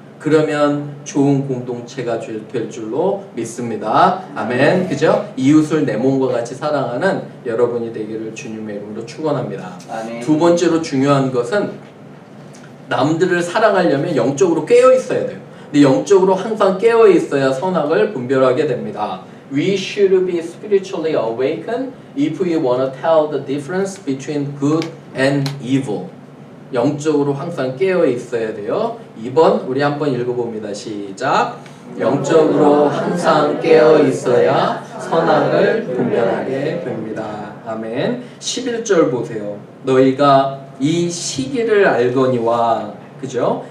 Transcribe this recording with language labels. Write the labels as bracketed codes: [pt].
[ko] 그러면 좋은 공동체가 될 줄로 믿습니다. 아멘. 그죠? 이웃을 내 몸과 같이 사랑하는 여러분이 되기를 주님의 이름으로 축원합니다. 아멘. 두 번째로 중요한 것은 남들을 사랑하려면 영적으로 깨어 있어야 돼요. 근데 영적으로 항상 깨어 있어야 선악을 분별하게 됩니다. [en] We should be spiritually awakened if we want to tell the difference between good and evil. [ko] 영적으로 항상 깨어 있어야 돼요. 2번 우리 한번 읽어봅니다. 시작. 영적으로 항상 깨어 있어야 선악을 분별하게 됩니다. 아멘. 11절 보세요. 너희가 이 시기를 알거니와, 그죠?